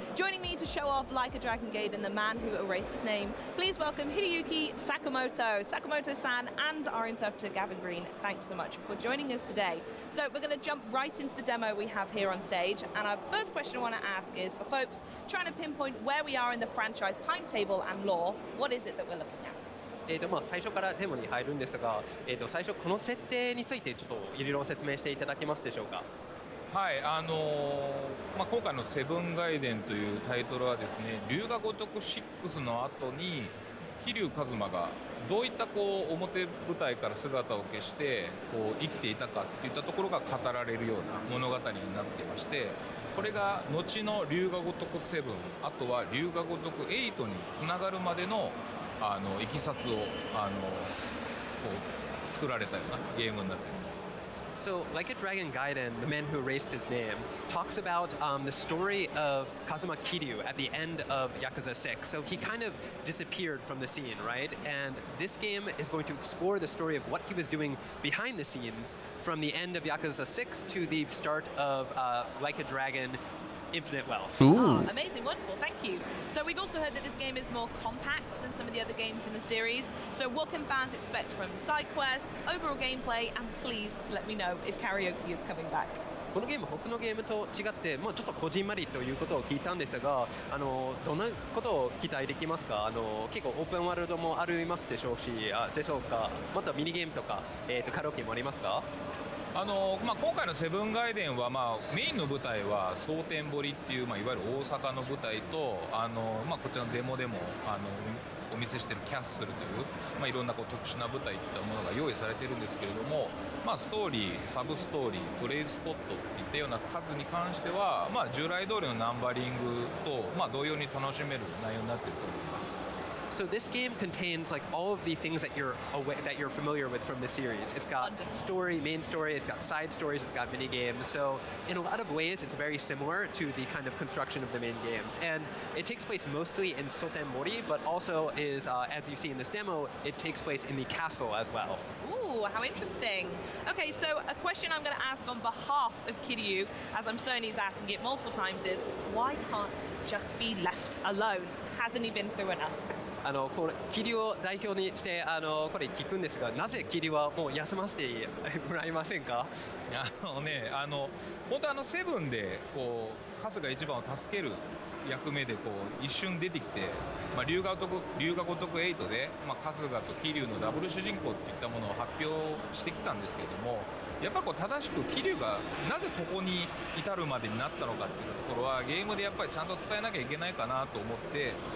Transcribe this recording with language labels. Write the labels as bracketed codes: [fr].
[en] Joining me to show off Like a Dragon Gaiden, the man who erased his name, please welcome Hideyuki Sakamoto, Sakamoto-san, and our interpreter Gavin Green. Thanks so much for joining us today. So we're going to jump right into the demo we have here on stage, and our first question I want to ask is for folks trying to pinpoint where we are in the franchise timetable and lore, what is it that we're looking at? [ja] 最初からデモに入るんですが、最初この設定についてちょっといろいろ説明していただけますでしょうか。はい、今回のセブンガイデンというタイトルはですね、龍が如く6の後に桐生一馬がどういったこう表舞台から姿を消してこう生きていたかっていったところが語られるような物語になってまして、これが後の龍が如く7、あとは龍が如く8につながるまでのいきさつをこう作られたようなゲームになっています。 [en] So, Like a Dragon Gaiden, the man who erased his name, talks about the story of Kazuma Kiryu at the end of Yakuza 6. So he kind of disappeared from the scene, right? And this game is going to explore the story of what he was doing behind the scenes from the end of Yakuza 6 to the start of Like a Dragon Infinite Wealth. Amazing, wonderful, thank you. So we've also heard that this game is more compact than some of the other games in the series. So what can fans expect from side quests, overall gameplay, and please let me know if karaoke is coming back. [ja] このゲーム他のゲームと違ってもうちょっとこじんまりということを聞いたんですが、どんなことを期待できますか？結構オープンワールドもありますでしょうか？またミニゲームとかカラオケもありますか？今回のセブンガイデンは、メインの舞台は蒼天堀っていう、いわゆる大阪の舞台とこちらのデモでもお見せしているキャッスルという、いろんな特殊な舞台といったものが用意されているんですけれども、ストーリー、サブストーリー、プレイスポットといったような数に関しては、従来通りのナンバリングと、同様に楽しめる内容になっていると思います。 [en] So this game contains like all of the things that you're familiar with from the series. It's got story, main story, it's got side stories, it's got mini games. So in a lot of ways, it's very similar to the kind of construction of the main games. And it takes place mostly in Sotenmori, but also is, as you see in this demo, it takes place in the castle as well. Ooh, how interesting. Okay, so a question I'm going to ask on behalf of Kiryu, as I'm certain he's asking it multiple times, is why can't he just be left alone? Hasn't he been through enough? [ja] これキリを代表にしてこれ聞くんですが、なぜキリはもう休ませてもらえませんか？本当セブンでこう春日一番を助ける役目でこう一瞬出てきて、龍が如く8で、春日と桐生のダブル主人公っていったものを発表してきたんですけれども、やっぱこう正しく桐生がなぜここに至るまでになったのかっていうところはゲームでやっぱりちゃんと伝えなきゃいけないかなと思って、